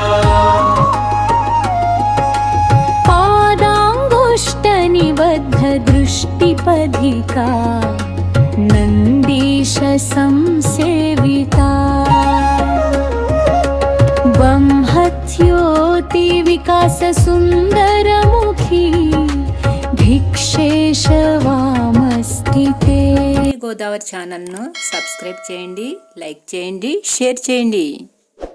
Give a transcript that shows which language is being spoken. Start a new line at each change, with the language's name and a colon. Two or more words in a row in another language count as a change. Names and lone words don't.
Sanskrit: पादाङ्गुष्ठनिबद्ध दृष्टिपधिका नन्दीश संसेविता बंहत्योति विकास सुंदरमुखी भिक्षेश वामस्थिते.
Telugu: గోదావరి ఛానల్ను సబ్స్క్రైబ్ చేయండి, లైక్ చేయండి, షేర్ చేయండి.